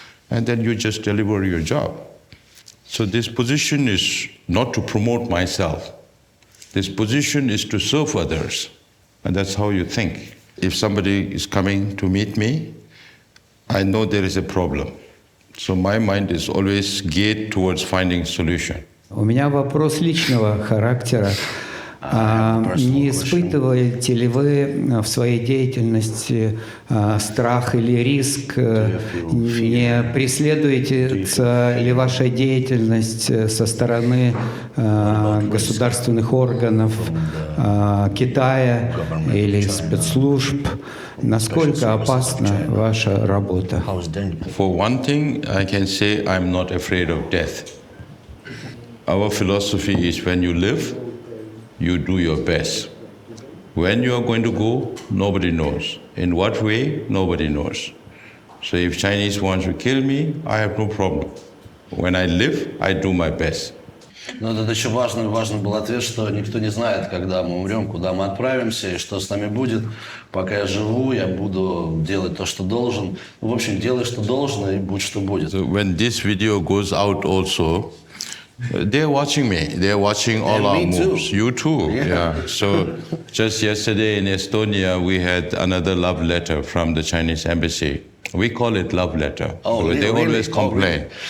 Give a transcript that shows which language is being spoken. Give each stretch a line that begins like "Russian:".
English: And then you just deliver your job. So this position is not to promote myself. This position is to serve others. And that's how you think. If somebody is coming to meet me, I know there is a problem. So my mind is always geared towards finding solution.
Russian: У меня вопрос личного характера. Не испытываете ли вы в своей деятельности страх или риск? Не преследуете ли ваша деятельность со стороны государственных органов Китая или спецслужб? Насколько опасна ваша работа?
English: For one thing, I can say I'm not afraid of death. Our philosophy is when you live, you do your best. When you are going to go, nobody knows. In what way, nobody knows. So if Chinese want to kill me, I have no problem. When I live, I do my best.
Russian: Но это еще важный был ответ, что никто не знает, когда мы умрем, куда мы отправимся и что с нами будет. Пока я живу, я буду делать то, что должен. В общем, делай, что должен, и будь, что будет.
English: So when this video goes out also, they're watching me. They're watching all our moves. You too. Yeah. So just yesterday in Estonia, we had another love letter from the Chinese embassy. We call it love letter. Oh, really? They always complain.